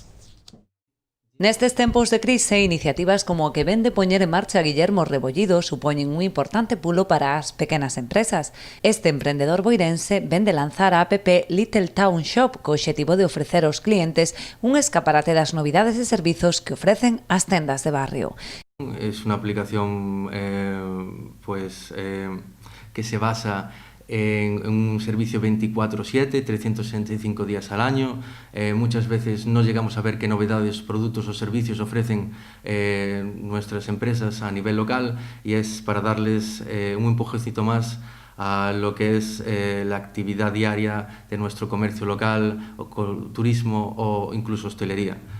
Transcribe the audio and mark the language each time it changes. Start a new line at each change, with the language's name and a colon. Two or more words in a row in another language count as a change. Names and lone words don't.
Galician: Nestes tempos de crise, iniciativas como a que vende poñer en marcha Guillermo Rebollido supoñen un importante pulo para as pequenas empresas. Este emprendedor boirense vende lanzar a app Little Town Shop co obxectivo de ofrecer aos clientes un escaparate das novidades e servizos que ofrecen as tendas de barrio.
Spanish: Es una aplicación que se basa en un servicio 24/7, 365 días al año. Muchas veces no llegamos a ver qué novedades, productos o servicios ofrecen nuestras empresas a nivel local y es para darles un empujoncito más a lo que es la actividad diaria de nuestro comercio local, o turismo o incluso hostelería.